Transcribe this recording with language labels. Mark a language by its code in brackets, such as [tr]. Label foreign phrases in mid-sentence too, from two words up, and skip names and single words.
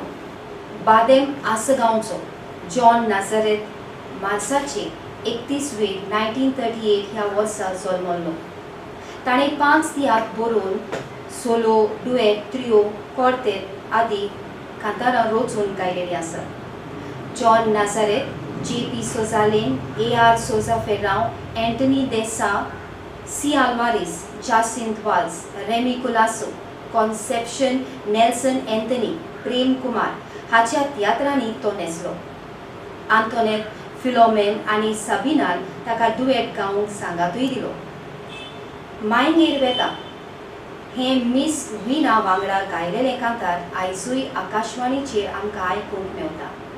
[kok] बादेम आसगांवचो जॉन नाझारेथ मार्चाचे 31 1938 ह्या वर्सा जल्मलो. ताणें 5 तियात्र बरोवन [en] solo, duet, trio, quartet [kok] आदी कांतारां रचून गायलेलीं आसात. जॉन नाझारेथ, J.P. Sosalin, A.R. Souza Ferrão, Anthony Dessa, C. Almaris, Jacinth Valls, Remy Colasso, Conception, Nelson Anthony, Prem Kumar हाच्या तियात्रांनी तो न्हेसलो. आंतोनेट, फिलोमेन आनी साबिनान ताका डुएट गावंक सांगातूय दिलो. मायंगेर वेता हें मिस विना वांगडा गायलेलें कांतार आयजूय आकाशवाणीचेर आमकां आयकूंक मेवता.